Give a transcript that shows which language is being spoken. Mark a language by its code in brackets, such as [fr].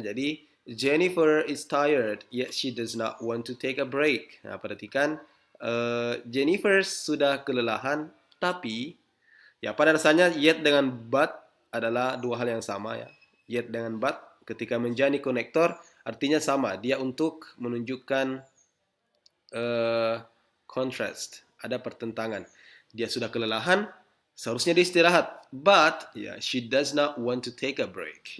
[en] Jadi Jennifer is tired, yet she does not want to take a break. [id] Nah, perhatikan, Jennifer sudah kelelahan, tapi ya pada dasarnya yet dengan but adalah dua hal yang sama, ya. Yet dengan but ketika menjadi konektor artinya sama, dia untuk menunjukkan uh, contrast, ada pertentangan. Dia sudah kelelahan, seharusnya dia istirahat. [en] But yeah, she does not want to take a break.